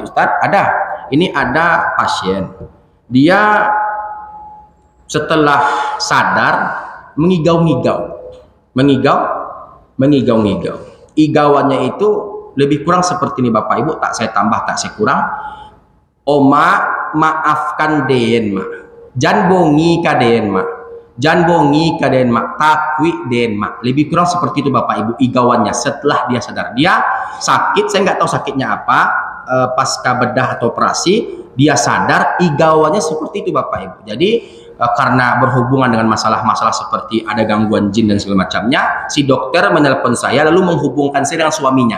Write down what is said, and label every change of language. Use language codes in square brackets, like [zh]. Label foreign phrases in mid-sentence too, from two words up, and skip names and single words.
[id] Ustadz, ada. Ini ada pasien. Dia setelah sadar mengigau-ngigau. Igauannya itu lebih kurang seperti ini Bapak Ibu, tak saya tambah, tak saya kurang. [min] Oma maafkan den mak, jan bongi ka den mak, takwi den mak. [id] Lebih kurang seperti itu Bapak Ibu igauannya setelah dia sadar. Dia sakit, saya nggak tahu sakitnya apa, pasca bedah atau operasi, dia sadar, igauannya seperti itu Bapak Ibu. Jadi karena berhubungan dengan masalah-masalah seperti ada gangguan jin dan segala macamnya, si dokter menelpon saya lalu menghubungkan saya dengan suaminya.